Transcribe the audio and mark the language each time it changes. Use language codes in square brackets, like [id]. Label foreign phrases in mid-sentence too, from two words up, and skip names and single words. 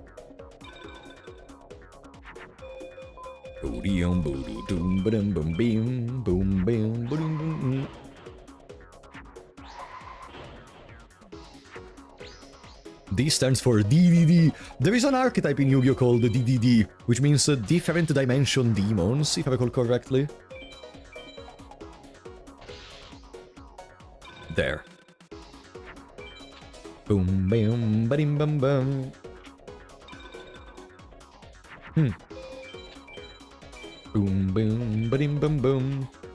[en] D stands for DDD. There is an archetype in Yu-Gi-Oh! Called DDD, which means Different Dimension Demons, if I recall correctly. There. Boom, bam, ba-dim, bam, bam. Boom, boom, ba-dim, bam, boom.